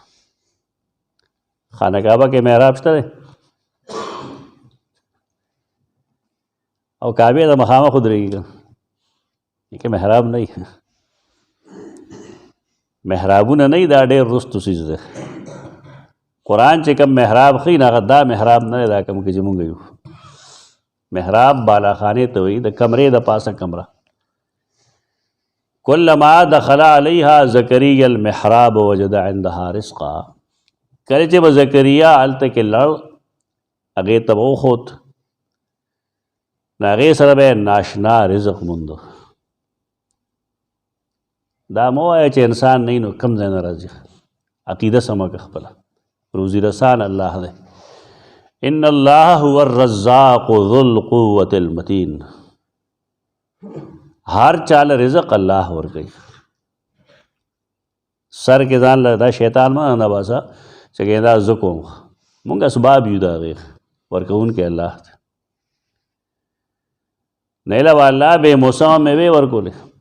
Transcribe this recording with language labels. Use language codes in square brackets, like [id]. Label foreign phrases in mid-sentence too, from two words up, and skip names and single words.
[ps] خانه کعبه کې محراب شته دی او کعبې ته مخامخ ودرېږي کې محراب نه وي. محرابونه نه وي، دا ډېر رستو څیز دی. قرآن چې کم محراب ښیي نو هغه دا محراب نه دی، دا کم کې چې مونږ یو. محراب بالاخانې ته وایي، د کمرې د پاسه کمره. [ar] کلما دخل علیها زکریا المحراب وجد عندها رزقا. [ps] کله چې به زکریا هلته کې لړ هغې ته به وخوت نو هغې سره به یې ناشنا رزق موندو. دا مه وایه چې انسان نه نو کم ځای نه راځي. عقیده سمه که خپله. روزي رسان الله دی. [ar] ان الله هو الرزاق ذو القوة المتین. [ps] هر چاله رزق الله ورکوي. سر کې ځان له دا شیطان مه نه باسه چې دا زه کوم. مونږ اسباب یو د هغې ورکوونکی الله دی. نیله به الله بې موسمه میوې ورکولې.